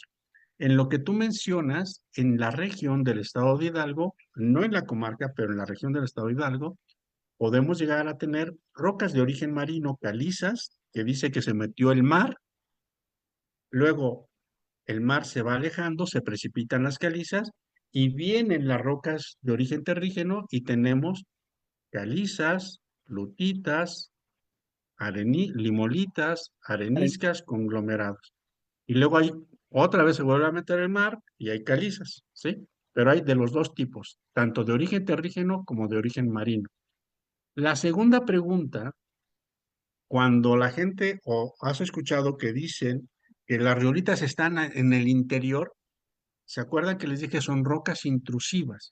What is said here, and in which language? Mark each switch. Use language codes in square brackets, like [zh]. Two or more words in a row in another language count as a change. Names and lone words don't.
[es] En lo que tú mencionas, en la región del estado de Hidalgo, no en la comarca, pero en la región del estado de Hidalgo, podemos llegar a tener rocas de origen marino calizas, que dice que se metió el mar, luego el mar se va alejando, se precipitan las calizas y vienen las rocas de origen terrígeno y tenemos calizas, lutitas, limolitas, areniscas, conglomerados. Y luego hay, otra vez se vuelve a meter el mar y hay calizas, ¿sí? Pero hay de los dos tipos, tanto de origen terrígeno como de origen marino. La segunda pregunta, cuando la gente, o has escuchado que dicen que las riolitas están en el interior, ¿se acuerdan que les dije son rocas intrusivas?